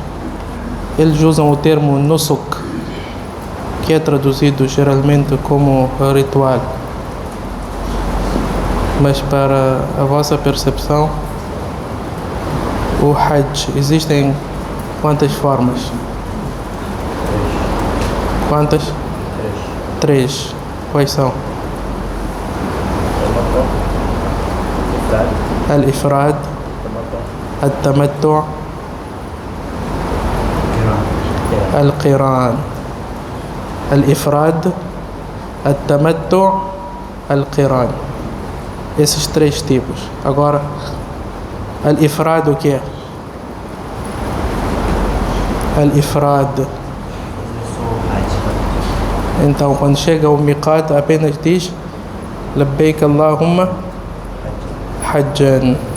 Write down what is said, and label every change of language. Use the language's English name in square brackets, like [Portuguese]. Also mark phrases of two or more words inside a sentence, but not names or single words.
[Portuguese] Eles usam o termo Nusuk, que é traduzido geralmente como ritual. Mas para a vossa percepção, o Hajj existem quantas formas? Quantas? Três. Quais são? [Arabic] الإفراد، التمتع، القران. الإفراد، التمتع، القران. [Portuguese] Esses três tipos. Agora, Al-Ifrad o que é? Al-Ifrad. Então, quando chega o miqat, apenas diz [Arabic] لبيك اللهم حجا.